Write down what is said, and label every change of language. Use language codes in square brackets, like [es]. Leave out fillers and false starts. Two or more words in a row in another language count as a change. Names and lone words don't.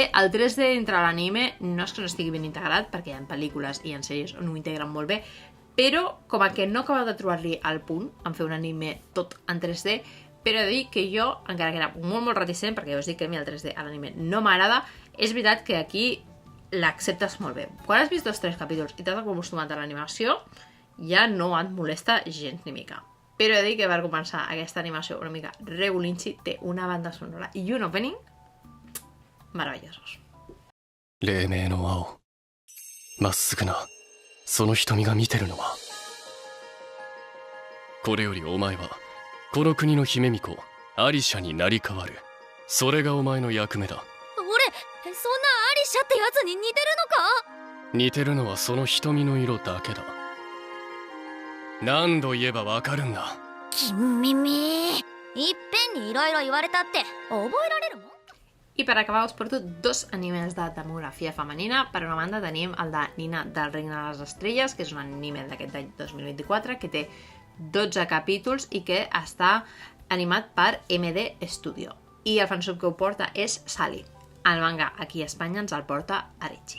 [ca] El 3D entre l'anime no és que no estigui ben integrat, perquè hi ha pel·lícules i en sèries on ho integren molt bé, però com que no acaba de trobar-li el punt en fer un anime tot en 3D, però he de dir que jo, encara que era molt reticent, perquè ja us dic que a mi el 3D a l'anime no m'agrada, és veritat que aquí l'acceptes molt bé. Quan has vist 2 o 3 capítols i t'has acostumat a l'animació, ja no et molesta gens ni mica. Però he de dir que per començar aquesta animació una mica regulinchi té una banda sonora i un opening meravellosos. [ja] 黎明の青まっすぐなその瞳が見てるのはこれよりお前はこの国の姫巫女アリシャになり変わるそれがお前の役目だ俺そんなアリシャってやつに似てるのか似てるのはその瞳の色だけだ何度言えばわかるんだ金耳いっぺんにいろいろ言われたって覚えられるもん [ca] I per acabar us porto 2 animes de demografia femenina. Per una banda tenim el de Nina del Regne de les Estrelles, que és un anime d'aquest any 2024, que té 12 capítols i que està animat per MD Studio. I el fansub que ho porta és Sally. El manga aquí a Espanya ens el porta Arichi.